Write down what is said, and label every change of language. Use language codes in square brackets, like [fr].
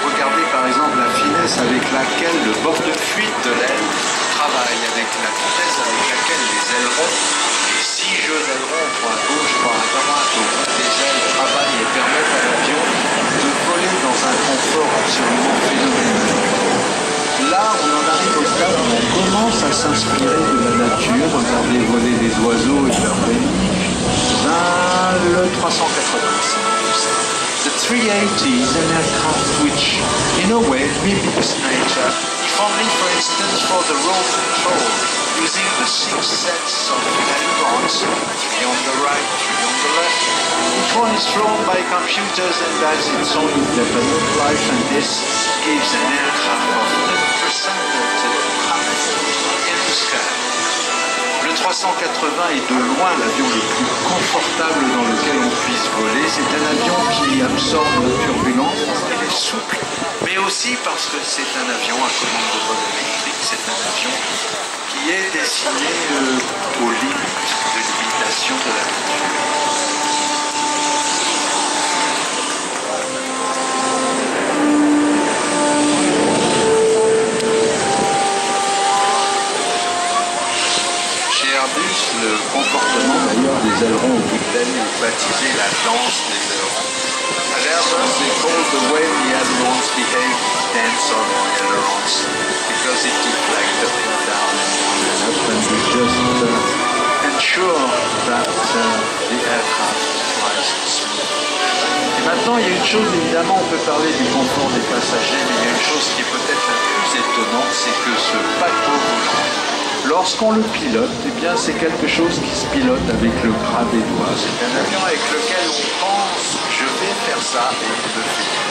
[fr] Regardez par exemple la finesse avec laquelle le bord de fuite de l'aile travaille, avec la vitesse avec laquelle les ailerons, les 6 jeux d'ailerons, point gauche, point à droite, au bout des ailes, travaillent et permettent à l'avion de voler dans un confort absolument phénoménal. Là, on en arrive au stade où on commence à s'inspirer de la nature. Regardez voler les oiseaux et leur béniche. Le 380, c'est un peu ça. [en] The 380 is an aircraft which, in a way, mimics nature, if only, for instance, for the roll control, using the 6 sets of ailerons, 3 on the right, 3 on the left. Each one is flown by computers and has its own independent life, and this gives an aircraft of unprecedented height in the sky. [fr] Le 380 est de loin l'avion le plus confortable dans lequel on puisse voler. C'est un avion qui absorbe la turbulence parce qu'il est souple, mais aussi parce que c'est un avion à commande de vol électrique. C'est un avion qui est destiné aux limites de limitation de la nature. Le comportement d'ailleurs des ailerons au bout de l'aile est baptisé la danse des ailerons. [en] At Airbus, they call the way the ailerons behave dance on the ailerons because it deflects up and down and up, and we just ensure that the aircraft flies smooth. [fr] Et maintenant, il y a une chose, évidemment, on peut parler du confort des passagers, mais il y a une chose qui est peut-être la plus étonnante, c'est que ce paquebot volant, lorsqu'on le pilote, eh bien c'est quelque chose qui se pilote avec le bras des doigts. C'est un avion avec lequel on pense je vais faire ça et il le fait.